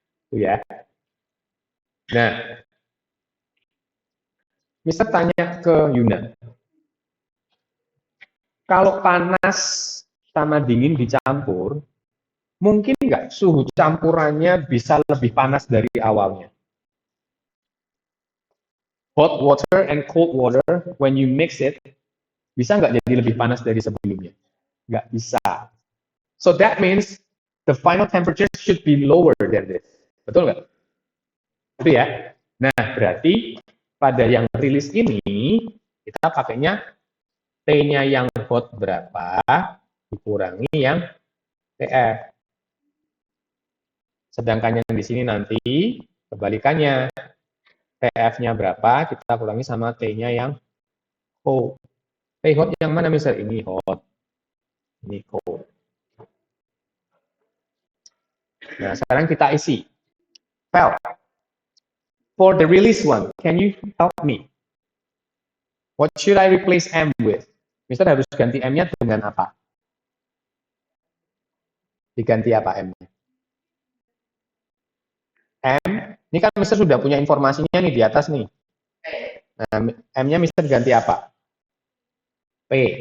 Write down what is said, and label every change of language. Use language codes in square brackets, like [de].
[id] Itu ya. Nah, Mister tanya ke Yuna, kalau panas sama dingin dicampur, mungkin nggak suhu campurannya bisa lebih panas dari awalnya? [en] Hot water and cold water, when you mix it, [id] bisa nggak jadi lebih panas dari sebelumnya? Nggak bisa. [en] So that means the final temperature should be lower than this. [id] Betul nggak? Itu ya. Nah, berarti pada yang rilis ini, kita pakainya T-nya yang hot berapa, dikurangi yang TF. Sedangkan yang di sini nanti, kebalikannya. TF-nya berapa, kita kurangi sama T-nya yang cold. T hot yang mana, Mister? Ini hot. Ini cold. Nah, sekarang kita isi. [en] Well, for the release one, can you help me? What should I replace M with? [id] Mister harus ganti M-nya dengan apa? Diganti apa M-nya? M, ini kan Mister sudah punya informasinya nih di atas nih. Nah, M-nya Mister ganti apa? P.